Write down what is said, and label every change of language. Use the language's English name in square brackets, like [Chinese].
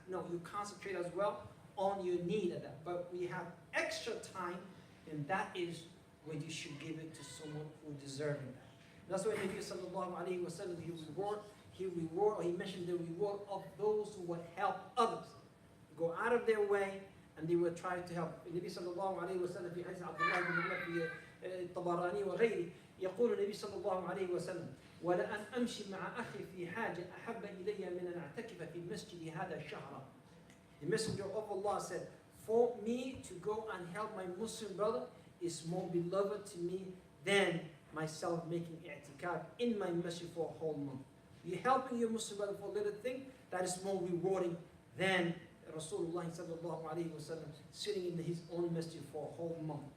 [English] No, you concentrate as well on your need of that. But we have extra time, and that is when you should give it to someone who deserves that. That's why Nabi sallallahu alayhi wa sallam, he mentioned the reward of those who would help others. Go out of their way, and they will try to help. [Arabic] Nabi sallallahu alayhi wa sallam, في حديث عبد الله بن عمر في الطبراني وغيره، يقول النبي صلى الله عليه وسلم: ولأن أمشي مع أخي في حاجة أحب إلي من أن أعتكف في المسجد هذا شهرا. [English] The Messenger of Allah said, for me to go and help my Muslim brother is more beloved to me than myself making i'tikaf in my masjid for a whole month. You're helping your Muslim brother for a little thing, that is more rewarding than Rasulullah sallallahu alayhi wa sallam sitting in his own masjid for a whole month.